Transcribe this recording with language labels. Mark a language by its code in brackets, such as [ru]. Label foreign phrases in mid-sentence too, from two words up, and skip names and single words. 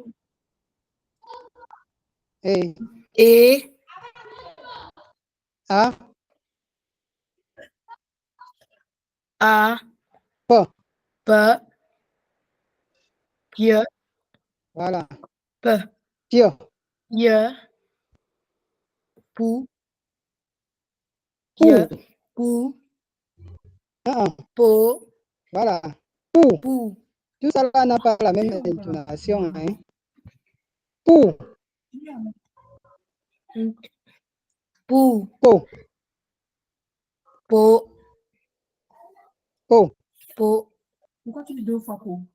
[fr] E. E. A. A. P. P. Pie. Voilà. P. Pie. Pie. Pou. Pou. Pie. Pou. Ah, Po. voilà. Pou. Pou. Tout ça là n'a pas la même intonation. Hein. Pou. Pou. Po. Po. Po. Pourquoi tu dis 2 fois pour?